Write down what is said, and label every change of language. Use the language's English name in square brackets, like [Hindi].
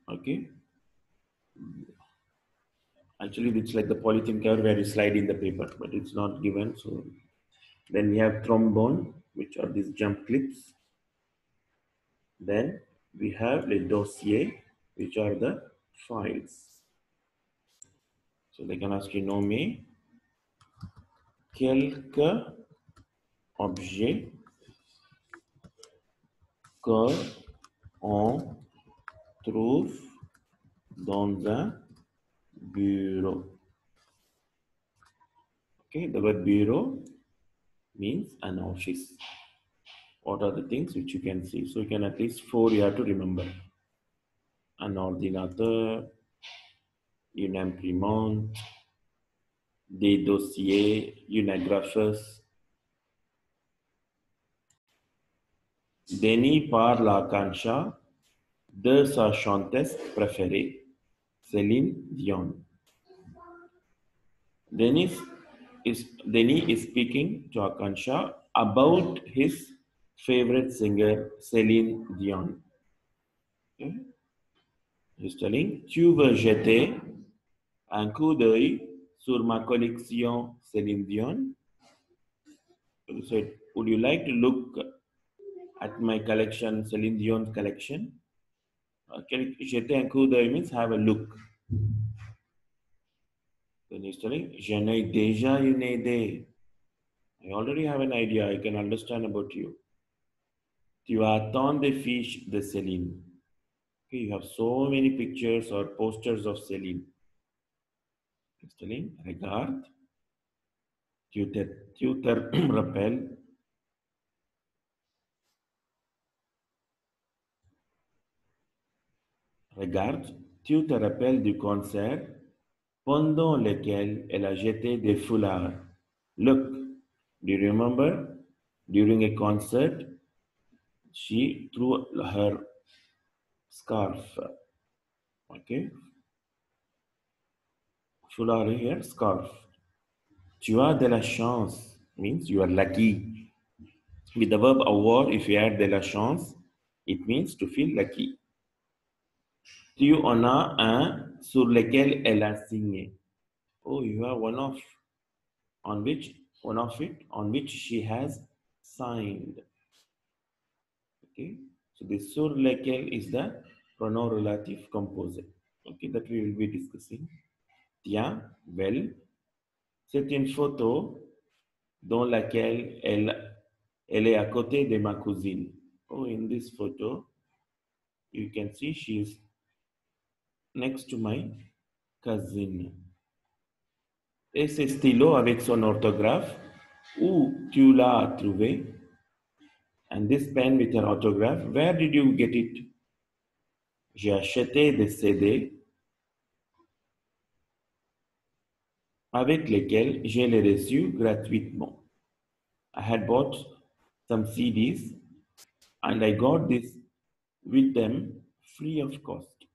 [English] Okay, actually it's like the polythene cover where you slide in the paper, but it's not given. So then we have trombone, which are these jump clips. Then we have [French] les dossiers, [English] which are the files. So they can ask you [French] nommer quelques objets que on trouve dans un bureau. [English] Okay, the word bureau means an office. What are the things which you can see? So you can at least four you have to remember. [French] Un ordinateur, une imprimante, des dossiers, une agrafeuse. Denis parle à Kancha de sa chanteuse préférée, Céline Dion. [English] Denis Denis is speaking to Akansha about his favorite singer, Céline Dion. Okay? He's telling, [French] tu veux jeter un coup d'œil sur ma collection Céline Dion? [English] He said, would you like to look at my collection, Céline Dion collection? [French] Jeter un coup d'œil [English] means have a look. Then he's telling, [French] je n'ai déjà une idée. [English] I already have an idea. I can understand about you. [French] Tu as tant de fiches de Céline. [English] Okay, you have so many pictures or posters of Céline. [French] Céline, regarde. Tu te rappelles. Regarde, tu te rappelles du concert pendant lequel elle a jeté des foulards. [English] Look, do you remember? During a concert, she threw her scarf. Okay? Foulard here, scarf. [French] Tu as de la chance [English] means you are lucky. With the verb avoir, if you add de la chance, it means to feel lucky. [French] Tu en as un sur lequel elle a signé. [English] Oh, you have one of it on which she has signed. Okay, so the sur lequel is the pronoun relative composite. Okay, that we will be discussing. [French] Tiens, well, c'est une photo dans laquelle elle est à côté de ma cousine. [English] Oh, in this photo, you can see she is next to my cousin. [French] Et ce stylo avec son orthographe, où tu l'as trouvé? [English] And this pen with her autograph, where did you get it? [French] J'ai acheté des CD avec lesquels je les reçus gratuitement. [English] I had bought some CDs and I got this with them free of cost.